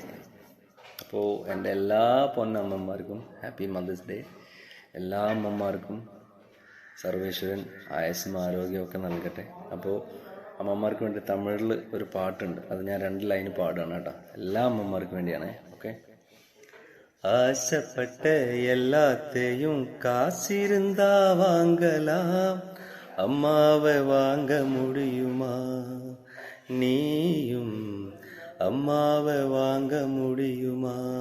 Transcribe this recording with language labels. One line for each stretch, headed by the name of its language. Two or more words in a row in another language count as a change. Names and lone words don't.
Malayalam: അപ്പോൾ എൻ്റെ എല്ലാ പൊന്നമ്മമാർക്കും
English: Happy Mothers Day.
Malayalam: എല്ലാ അമ്മമാർക്കും സർവേശ്വരൻ ആയുസ്സും ആരോഗ്യമൊക്കെ നൽകട്ടെ. അപ്പോൾ അമ്മമാർക്ക് വേണ്ടി തമിഴിൽ ഒരു പാട്ടുണ്ട്, അത് ഞാൻ 2 ലൈന് പാടുകയാണ് കേട്ടോ. എല്ലാ അമ്മമാർക്കും വേണ്ടിയാണ്. ഓക്കെ.
Tamil: ஆசைப்பட்ட எல்லாத்தையும் காசிருந்தா வாங்கலாம், அம்மாவை வாங்க முடியுமா? நீயும் அம்மாவை வாங்க முடியுமா?